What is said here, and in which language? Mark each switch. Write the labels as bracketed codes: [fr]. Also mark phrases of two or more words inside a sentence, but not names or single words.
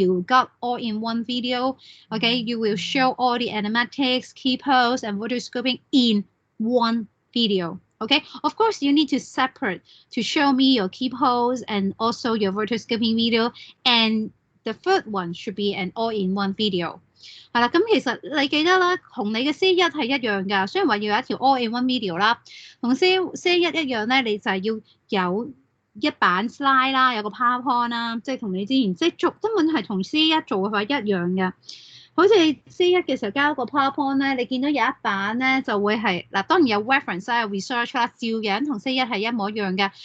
[en] You got all-in-one video, okay? You will show all the animatics, key pose, and rotoscoping in one video. Okay, of course you need to separate to show me your key pose and also your rotoscoping video, and the third one should be an all-in-one video. [yue] 係啦，咁其實你記得啦，同你嘅 C1 係一樣㗎。雖然話要有一條 [en] all-in-one video [yue] 啦，同 C1 一樣咧，你就係要有一版 slide 啦，有個 PowerPoint 啦，即係同你之前即係做根本係同 C1 做嘅話一樣嘅。好似 C1 嘅時候交個 PowerPoint 咧，你見到有一版咧就會係嗱，當然有 reference 啦、有 research 啦，照樣同 C1 係一模一樣嘅。